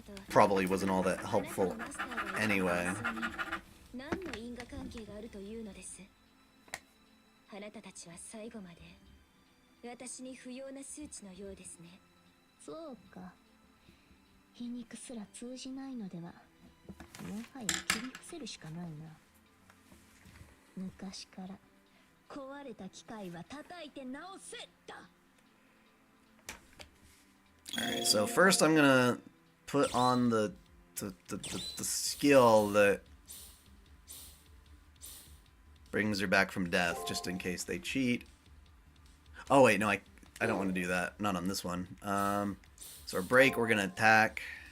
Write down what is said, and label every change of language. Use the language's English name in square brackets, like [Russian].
[English] Probably wasn't all that helpful anyway. [Japanese] 何の因果関係があるというのです。あなたたちは最後まで私に不要な数値のようですね。そうか。皮肉すら通じないのでは、もはや切り伏せるしかないな。昔から壊れた機械は叩いて直せだ。 [English] Alright, so first I'm gonna put on the skill that brings her back from death, just in case they cheat. Oh wait, no, I don't want to do that. Not on this one. So our break, we're gonna attack.